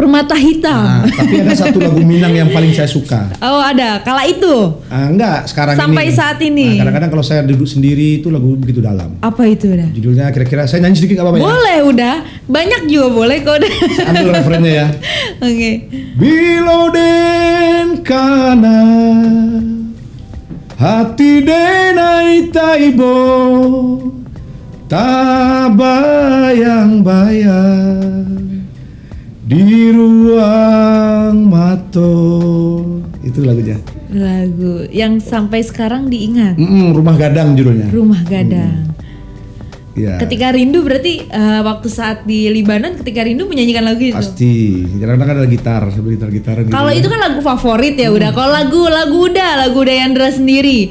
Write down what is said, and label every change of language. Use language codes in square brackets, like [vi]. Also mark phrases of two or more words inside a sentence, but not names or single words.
[id] Permata Hitam. Tapi ada satu lagu Minang yang paling saya suka. Oh ada, kala itu? Enggak, sekarang sampai ini. Saat ini? Kadang-kadang kalau saya duduk sendiri itu lagu begitu dalam. Apa itu udah? Judulnya kira-kira saya nyanyi sedikit nggak apa-apa ya? Boleh udah, banyak juga boleh kok udah. Saya ambil referennya ya. Oke. [min] Biloden kana hati denai taibo tak bayang-bayang di ruang mato. [id] Itu lagunya. Lagu yang sampai sekarang diingat. Rumah Gadang judulnya. Rumah Gadang. Ya. Ketika rindu berarti waktu saat di Libanon ketika rindu menyanyikan lagu itu. Pasti. Kadang-kadang ada gitar gitaran. Kalau itu kan lagu favorit ya udah. Kalau lagu udah Yandra sendiri.